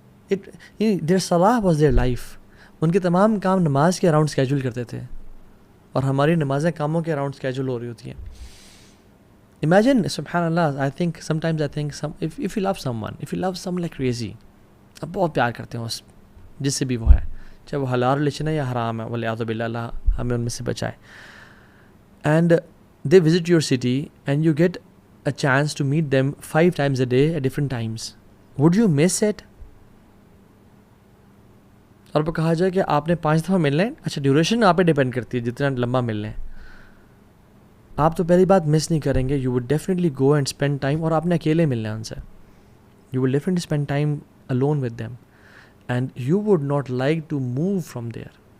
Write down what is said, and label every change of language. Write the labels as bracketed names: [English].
[English] their صلاح was their life. [Urdu] ان کے تمام کام نماز کے اراؤنڈ اسکیجول کرتے تھے اور ہماری نمازیں کاموں کے اراؤنڈ اسکیجول ہو رہی ہوتی ہیں. [English] Imagine, [Urdu] سبحان اللہ, [English] I think sometimes if you love someone like crazy, [Urdu] آپ بہت پیار کرتے ہیں اس جس سے بھی وہ ہے، چاہے وہ حلال ریلیشن ہے یا حرام ہے، والعیاذ باللہ، اللہ ہمیں ان میں سے بچائے. [English] And they visit your city and you get a chance to meet them 5 times a day at different times. Would you miss it? [Urdu] اور وہ کہا جائے کہ آپ نے 5 دفعہ ملنا ہے. اچھا ڈیوریشن آپ پہ ڈیپینڈ کرتی ہے جتنا لمبا ملنا ہے. آپ تو پہلی بات مس نہیں کریں گے. [English] You would definitely go and spend time. [Urdu] اور آپ نے اکیلے ملنا ہے ان سے. [English] You would definitely spend time alone with them and you would not like to move from there.